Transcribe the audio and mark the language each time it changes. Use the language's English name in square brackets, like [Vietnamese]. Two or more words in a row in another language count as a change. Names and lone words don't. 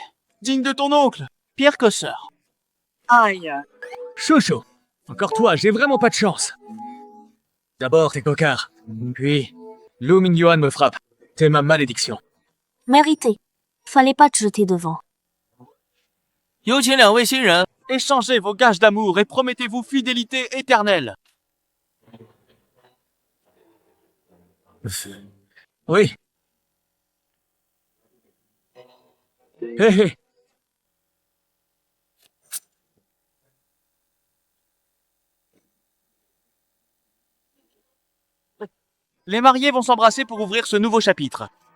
[French] Digne de ton oncle, Pierre Cosseur. Aïe. Chouchou. Encore toi, j'ai vraiment pas de chance. D'abord, t'es cocard. Puis, Lu Mingyuan me frappe. T'es ma malédiction. Mérité. Fallait pas te jeter devant. [Chinese] 有请两位新人 [French] ，échangez vos gages d'amour et promettez-vous fidélité éternelle. Oui. Hé hé. Les mariés vont s'embrasser pour ouvrir ce nouveau chapitre.